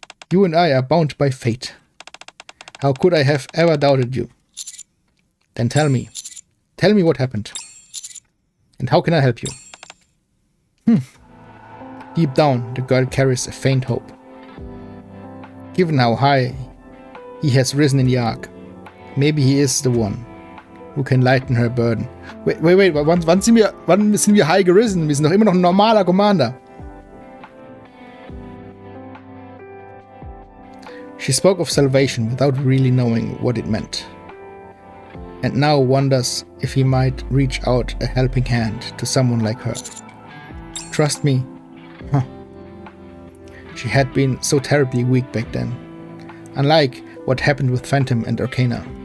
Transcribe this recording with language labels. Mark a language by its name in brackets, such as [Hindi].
[English] You and I are bound by fate. How could I have ever doubted you? Then tell me. Tell me what happened. And how can I help you? Deep down, the girl carries a faint hope. Given how high he has risen in the arc, maybe he is the one who can lighten her burden. [German] Wait, wann sind wir high gerisen? Wir sind doch immer noch ein normaler Commander. [English] She spoke of salvation without really knowing what it meant, and now wonders if he might reach out a helping hand to someone like her. Trust me? Huh. She had been so terribly weak back then, unlike what happened with Phantom and Arcana.